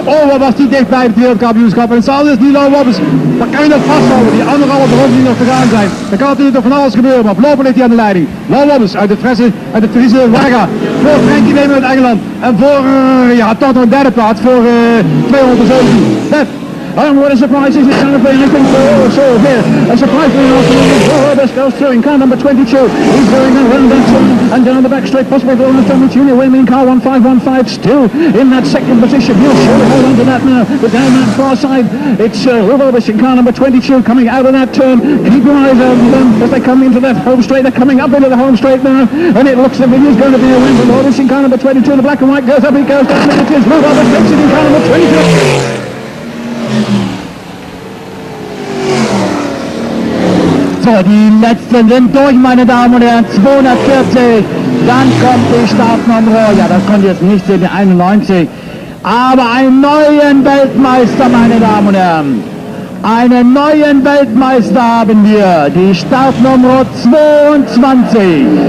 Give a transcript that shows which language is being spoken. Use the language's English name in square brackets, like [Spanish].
[Dutch] Wat was die dicht bij het wereldkampioenschap? En het zal dus niet Lauw Wobbes. Dan kan je dat vasthouden. Die andere ronden die nog te gaan zijn. Dan kan natuurlijk nog van alles gebeuren. Maar voorlopig ligt hij aan de leiding. Lauw Wobbes uit de Friese Waga. Voor Frankie Weeman uit Engeland. En voor, toch nog een derde plaats. Voor 217. [English] What a surprise is this kind of thing, I think, so here. A surprise for the Robbes goes through in car number 22. He's going around that turn. and down the back straight, possibly for Thomas Junior, winning car 1515, still in that second position. He'll surely hold on to that now, but down that far side, it's Rubovic in car number 22 coming out of that turn. Keep your eyes on them as they come into that home straight. They're coming up into the home straight now, and it looks as if it is going to be a win for Rubovic in car number 22. The black and white goes up, he goes down, and it is Rubovic takes it in car number 22. [German] So, die letzten sind durch, meine Damen und Herren, 240, dann kommt die Startnummer, ja, das konnte jetzt nicht sehen, die 91, aber einen neuen Weltmeister, meine Damen und Herren, einen neuen Weltmeister haben wir, die Startnummer 22.